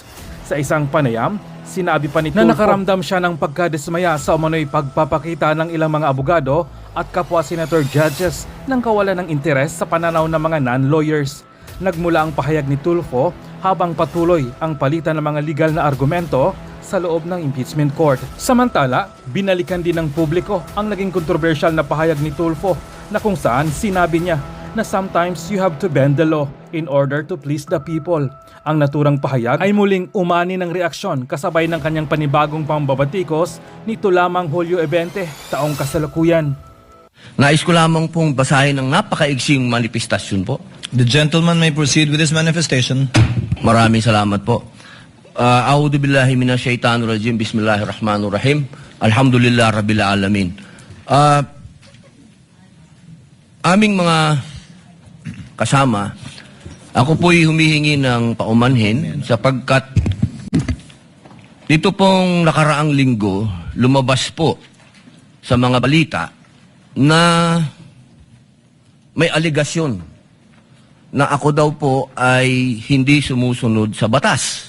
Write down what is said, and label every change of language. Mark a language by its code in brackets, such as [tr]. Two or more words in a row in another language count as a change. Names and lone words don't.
[tl] Sa isang panayam, sinabi pa ni Tulfo na nakaramdam siya ng pagkadismaya sa umano'y pagpapakita ng ilang mga abogado at kapwa [en] senator judges [tl] ng kawalan ng interes sa pananaw ng mga non-lawyers. Nagmula ang pahayag ni Tulfo habang patuloy ang palitan ng mga legal na argumento sa loob ng [en] impeachment court. [tl] Samantala, binalikan din ng publiko ang naging kontrobersyal na pahayag ni Tulfo na kung saan sinabi niya na [en] sometimes you have to bend the law in order to please the people. [tl] Ang naturang pahayag ay muling umani ng reaksyon kasabay ng kanyang panibagong pambabatikos nito lamang Hulyo 20, taong kasalukuyan. Nais ko lamang pong basahin ng napakaigsing manifestasyon po. [en] The gentleman may proceed with his manifestation. [tl] Maraming salamat po. [ar] أعوذ بالله من الشيطان الرجيم. بسم الله الرحمن الرحيم. الحمد لله رب العالمين. [tl] Aming mga kasama, ako po'y humihingi ng paumanhin sapagkat dito pong nakaraang linggo, lumabas po sa mga balita na may aligasyon na ako daw po ay hindi sumusunod sa batas.